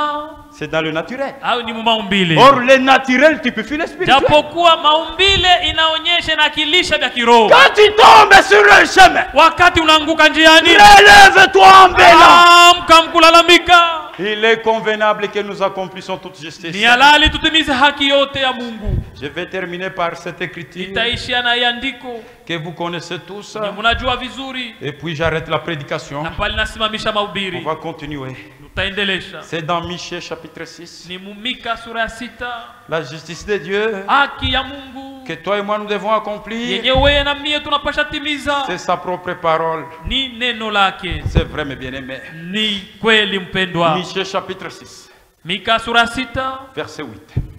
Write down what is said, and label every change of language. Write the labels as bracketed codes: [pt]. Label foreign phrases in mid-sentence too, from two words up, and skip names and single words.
[fr] C'est dans le naturel. [sw] Au ni maumbile. [fr] Or le naturel tu peux fuir le spirituel. [sw] Japokuwa maumbile inaonyesha na kilisha vya kiroho. [fr] Quand tu tombes sur le chemin, [sw] wakati unaanguka njiani, [fr] relève-toi en bêlant. [sw] Amka mkulalamika. [fr] Il est convenable que nous accomplissons toute justice. [sw] Ni halali tutimize haki yote ya Mungu. [fr] Je vais terminer par cette écriture [sw] Itaishia na andiko [fr] que vous connaissez tous. [sw] Mnajua vizuri. [fr] Et puis j'arrête la prédication. [sw] Na pale nasimamisha mahubiri. [fr] On va continuer. C'est dans Michée chapitre 6. La justice de Dieu que toi et moi nous devons accomplir. C'est sa propre parole. C'est vrai mes bien-aimés. Michée chapitre 6. Verset 8.